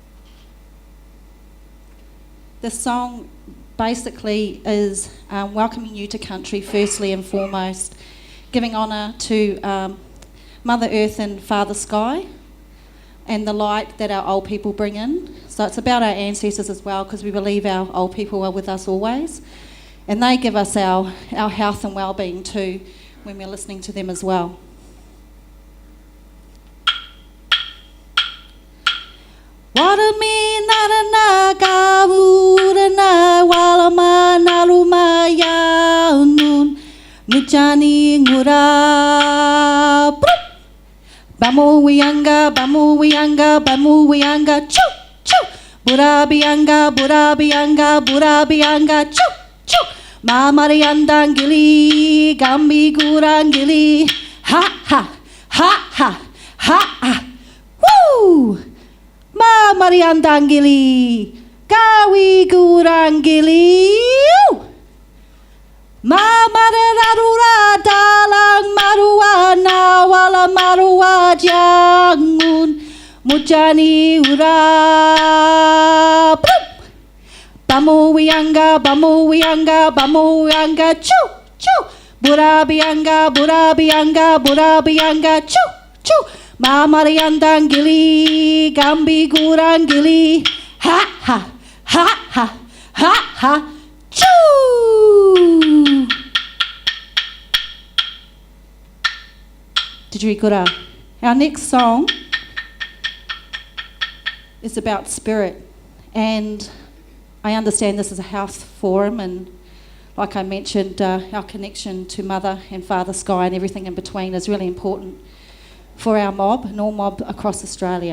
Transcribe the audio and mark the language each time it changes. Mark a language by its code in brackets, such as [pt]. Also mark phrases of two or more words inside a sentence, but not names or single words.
[en] This song basically is welcoming you to country firstly and foremost, giving honour to Mother Earth and Father Sky and the light that our old people bring in. So it's about our ancestors as well, because we believe our old people are with us always. And they give us our health and well-being too when we're listening to them as well. [xdk] Warami narana gawurana walama naluma yaunun mujani ngura bamu wianga choo choo burabianga choo choo Mamari andangili, gambi gurangili, ha ha, ha, ha, ha, ha. Woo! Ma mariandangili, kawi gurangili. Ma marararura dalang marua nawala marua jangun mujani ura. Bamu wianga, chu, chu. Burabianga, chu, chu. Mamariandangili, gambi gurangili. Ha, ha, ha, ha, ha, ha. Choo! Didgerikura. [en] Our next song is about spirit, and I understand this is a house forum, and like I mentioned, our connection to Mother and Father Sky and everything in between is really important for our mob and all mob across Australia.